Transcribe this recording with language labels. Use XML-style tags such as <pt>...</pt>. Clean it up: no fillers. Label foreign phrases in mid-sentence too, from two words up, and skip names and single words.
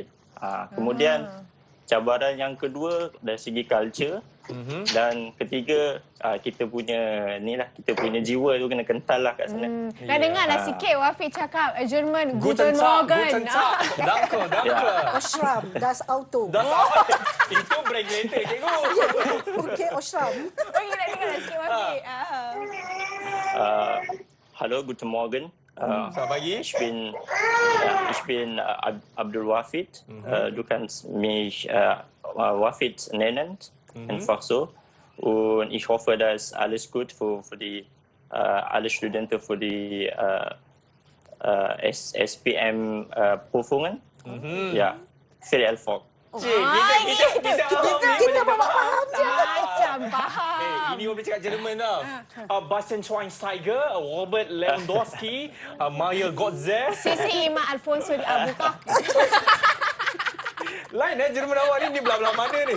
<ms>Kemudian cabaran yang kedua dari segi culture, dan ketiga kita punya jiwa tu kena kental lah kat sana. Dah dengar dah sikit Wafiq cakap Jerman,</ms> <de>Guten Morgen. Danke. Oshram, das Auto.</de> <ms>Itu</ms> <en>break later,</en> <ms>cikgu. Okey, Oshram. Okey, nak dengar dah sikit Wafiq.</ms> <de>Hallo, guten Morgen.</de> <ms>Selamat pagi.</ms> <de>Ich bin Abdul Wafid. Du kannst mich Wafid nennen, einfach so. Und ich hoffe, dass alles gut für die alle Studenten für die SPM-Prüfungen. Ja, viel Erfolg.</de> <ms>Kita faham je. Macam faham. Ini orang cakap Jerman tau. Bastian Schweinsteiger, Robert Lewandowski, Mario Götze. Sisi Ima Alfonso di Albuquerque. Lain Jerman awak ni, di belah-belah mana ni?</ms>